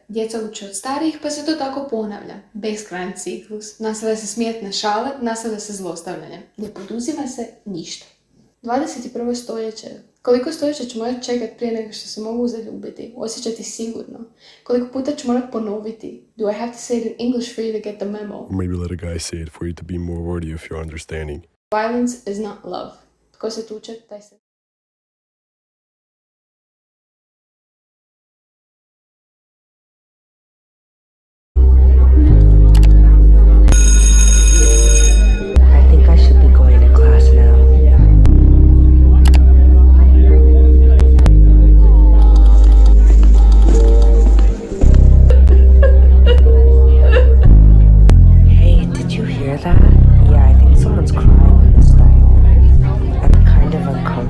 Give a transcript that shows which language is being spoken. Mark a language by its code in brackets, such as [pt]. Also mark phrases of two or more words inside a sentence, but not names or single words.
[hr] Djeca uče od starijih, pa se to tako ponavlja. Beskrajan ciklus. Nastavlja se smjetne šale, nastavlja se zlostavljanje. Ne poduzima se ništa. 21. stoljeće. Koliko stoljeća ću morati čekati prije nego što se mogu zaljubiti, osjećati sigurno? Koliko puta ću morati ponoviti? [en] Do I have to say it in English for you to get the memo? Or maybe let a guy say it for you to be more worthy of your understanding. Violence is not love. [hr] Tko se tuče, taj se... [en] I think I should be going to class now. Hey, did you hear that? Yeah, I think someone's crying in the stall. I'm kind of uncomfortable.